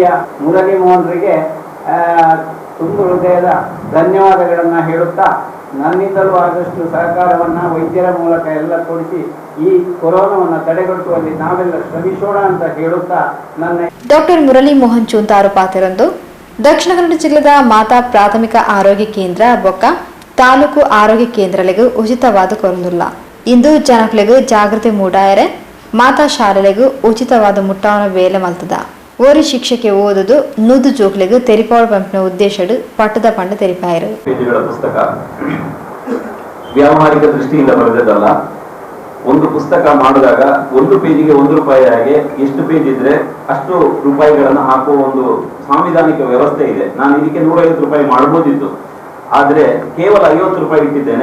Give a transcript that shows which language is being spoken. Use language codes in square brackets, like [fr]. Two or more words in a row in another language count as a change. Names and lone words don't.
[kn] ಮುರಳಿ ಮೋಹನ್ರಿಗೆ ತುಂಬ ಹೃದಯದ ಧನ್ಯವಾದಗಳನ್ನ ಹೇಳುತ್ತಾ, ನನ್ನಿಂದಲೂ ಆದಷ್ಟು ಸಹಕಾರವನ್ನ ವೈದ್ಯರ ಮೂಲಕ ಎಲ್ಲ ಕೊಡಿಸಿ ಈ ಕೊರೋನಾವನ್ನು ತಡೆಗಟ್ಟುವಲ್ಲಿ ನಾವೆಲ್ಲ ಶ್ರಮಿಸೋಣ ಅಂತ ಹೇಳುತ್ತಾ ನನ್ನ [tcy] ಡಾಕ್ಟರ್ ಮುರಳಿ ಮೋಹನ್ ಚೂಂತಾರು ಪಾತೆರಂದು ದಕ್ಷಿಣ ಕನ್ನಡ ಜಿಲ್ಲೆದ ಮಾತಾ ಪ್ರಾಥಮಿಕ ಆರೋಗ್ಯ ಕೇಂದ್ರ ಬೊಕ್ಕ ತಾಲೂಕು ಆರೋಗ್ಯ ಕೇಂದ್ರಗಳಿಗೂ ಉಚಿತವಾದ ಕೊರೊಂದುಲ್ಲ. ಇಂದು ಜನಗಳಿಗೂ ಜಾಗೃತಿ ಮೂಡಾಯರೆ ಮಾತಾ ಶಾಲೆಗಳಿಗೂ ಉಚಿತವಾದ ಮುಟ್ಟಾವನ ವೇಲೆ ಮಲ್ತದ. ಓರಿ ಶಿಕ್ಷಕ್ಕೆ ಓದುದು ನೂದು ಜೋಕ್ಲಿಗೂ ತೆರಿಪಾವಳ ಪಂಪಿನ ಉದ್ದೇಶಡು ಪಟ್ಟದ ಪಂಡ ತೆರಿಪಾಯರು. [kn] ಪುಸ್ತಕ ವ್ಯಾವಹಾರಿಕ ದೃಷ್ಟಿಯಿಂದ ಬರೆದಲ್ಲ. ಒಂದು ಪುಸ್ತಕ ಮಾಡಿದಾಗ 1 ಪೇಜಿಗೆ 1 ರೂಪಾಯಿ ಹಾಗೆ ಎಷ್ಟು ಪೇಜ್ ಇದ್ರೆ ಅಷ್ಟು ರೂಪಾಯಿಗಳನ್ನು ಹಾಕುವ ಒಂದು ಸಾಂವಿಧಾನಿಕ ವ್ಯವಸ್ಥೆ ಇದೆ. ನಾನು ಇದಕ್ಕೆ 150 ರೂಪಾಯಿ ಮಾಡಬಹುದಿತ್ತು, ಆದ್ರೆ ಕೇವಲ 50 ರೂಪಾಯಿ ಇಟ್ಟಿದ್ದೇನೆ.